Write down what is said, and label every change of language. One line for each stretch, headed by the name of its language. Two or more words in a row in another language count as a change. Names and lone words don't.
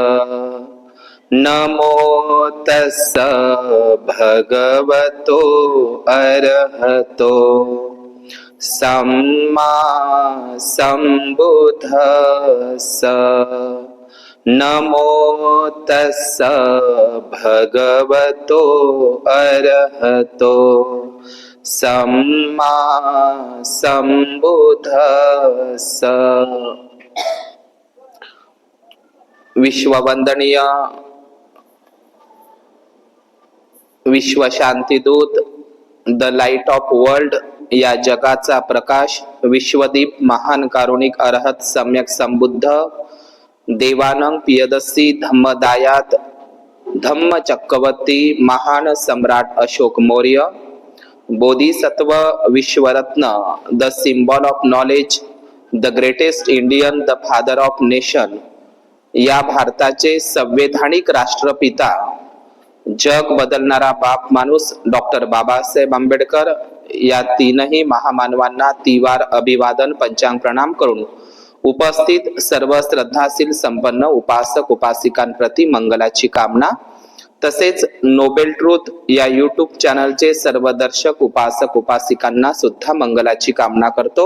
Pali: नमो तस्स भगवतो अरहतो सम्मा सम्बुद्धस्स। नमो तस्स भगवतो अरहतो सम्मा सम्बुद्धस्स।
Marathi: विश्ववंदनीय विश्वशांतीदूत
English: the light of world
Marathi: या जगाचा प्रकाश विश्वदीप महान कारुणिक अरहत सम्यक संबुद्ध देवानंग पियदसी धम्मदायात धम्म चक्रवर्ती महान सम्राट अशोक मौर्य बोधिसत्व विश्वरत्न
English: the symbol of knowledge the greatest Indian the father of nation
Marathi: या भारताचे संवैधानिक राष्ट्रपिता जग बदलणारा बाप माणूस डॉक्टर बाबासाहेब आंबेडकर या तीनही महामानवांना तिवार अभिवादन पंचांग प्रणाम करून उपस्थित सर्व श्रद्धाशील संपन्न उपासक उपासिकांप्रती मंगलाची कामना, तसेच नोबेल ट्रूथ या यूट्यूब चॅनलचे सर्व दर्शक उपासक उपासिकांना सुद्धा मंगलाची कामना करतो।